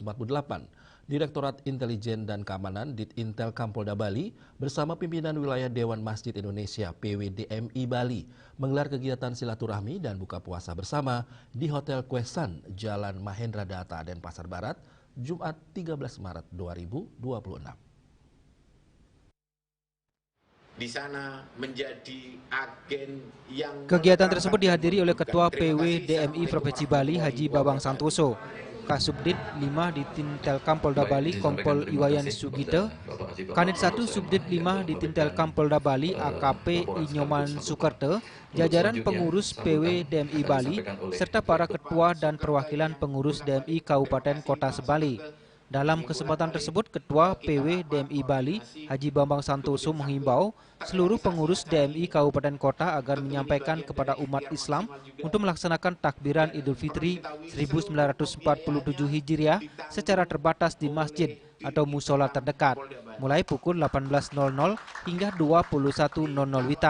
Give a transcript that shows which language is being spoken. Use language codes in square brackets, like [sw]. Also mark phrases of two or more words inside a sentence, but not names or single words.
[id] Direktorat Intelijen dan Keamanan Ditintel Kampolda Bali bersama pimpinan wilayah Dewan Masjid Indonesia PWDMI Bali menggelar kegiatan silaturahmi dan buka puasa bersama di Hotel Kwesan, Jalan Mahendra Data, Denpasar Barat, Jumat 13 Maret 2026. Di sana menjadi agen yang... Kegiatan tersebut dihadiri oleh Ketua PWDMI Provinsi Bali Haji Babang Santoso, Kasubdit 5 Ditintel Kampolda Bali Kompol Iwayan Sugite, Kanit 1 Subdit 5 Ditintel Kampolda Bali AKP Inyoman Sukerte, jajaran pengurus PWDMI Bali, serta para ketua dan perwakilan pengurus DMI Kabupaten Kota Sebali. Dalam kesempatan tersebut, Ketua PWDMI Bali, Haji Bambang Santoso menghimbau seluruh pengurus DMI Kabupaten Kota agar menyampaikan kepada umat Islam untuk melaksanakan takbiran Idul Fitri 1947 Hijriah secara terbatas di masjid atau musola terdekat, mulai pukul 18.00 hingga 21.00 WITA.